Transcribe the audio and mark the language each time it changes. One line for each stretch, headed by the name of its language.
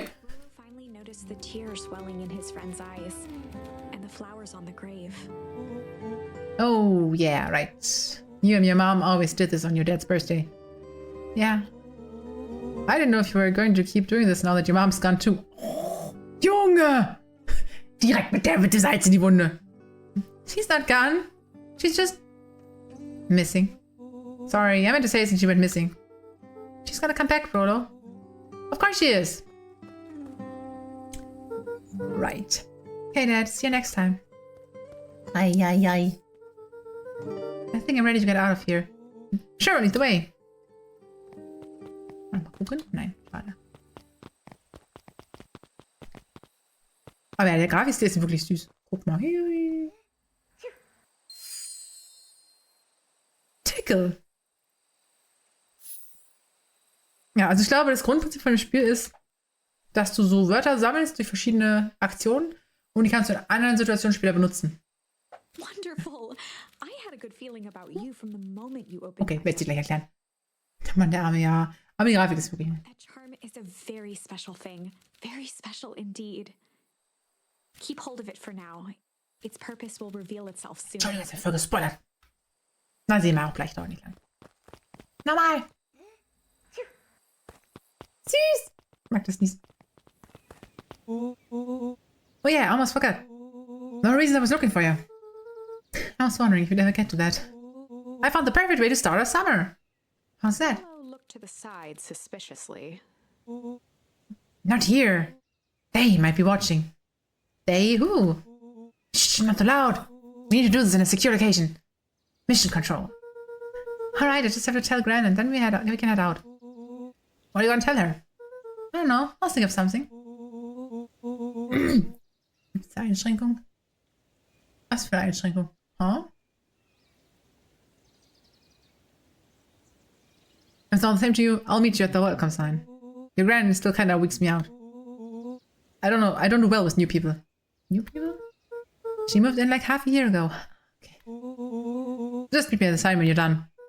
English: Luca finally noticed the tears swelling in his friend's eyes, and the flowers on the grave. Oh, yeah, right. You and your mom always did this on your dad's birthday. Yeah. I didn't know if you were going to keep doing this now that your mom's gone too.
German: Oh, Junge! Direkt mit der Salz in die Wunde.
English: She's not gone. She's just missing. Sorry, I meant to say since she went missing. She's gonna come back, Frodo. Of course she is. Right. Okay, Dad. See you next time. Ay, ay, ay. I think I'm ready to get out of here. Sure, lead the way.
German: Mal gucken. Nein, schade. Aber ja, der Grafik-Stil ist wirklich süß. Guck mal.
English: Tickle.
German: Ja, also ich glaube, das Grundprinzip von dem Spiel ist, dass du so Wörter sammelst durch verschiedene Aktionen und die kannst du in anderen Situationen später benutzen.
English: Wonderful! I had a good feeling about you from the moment you opened.
German: Okay, werde ich dir gleich erklären. Mann, der Arme, ja. Aber die Grafik ist wirklich...
English: That charm is a very special thing. Very special indeed. Keep hold of it for now. Its purpose will reveal itself soon.
German: Entschuldigung, jetzt ist voll gespoilert. Na, sehen wir auch gleich, dauert nicht lang. Nochmal! Süß! Ich mag das nicht.
English: Oh yeah, I almost forgot. No reason I was looking for you. I was wondering if you'd ever get to that. I found the perfect way to start our summer. How's that? Hello looked to the side suspiciously. Not here. They might be watching. They who? Shh, not too loud. We need to do this in a secure location. Mission control. Alright, I just have to tell Gran and then we can head out. What are you gonna tell her? I don't know. I'll think of something.
German: Gibt's da Einschränkung? Was für eine Einschränkung? Huh?
English: If it's all the same to you, I'll meet you at the welcome sign. Your Gran still kinda weeks me out. I don't know. I don't do well with new people. New people? She moved in like half a year ago. Okay. Just meet me at the sign when you're done.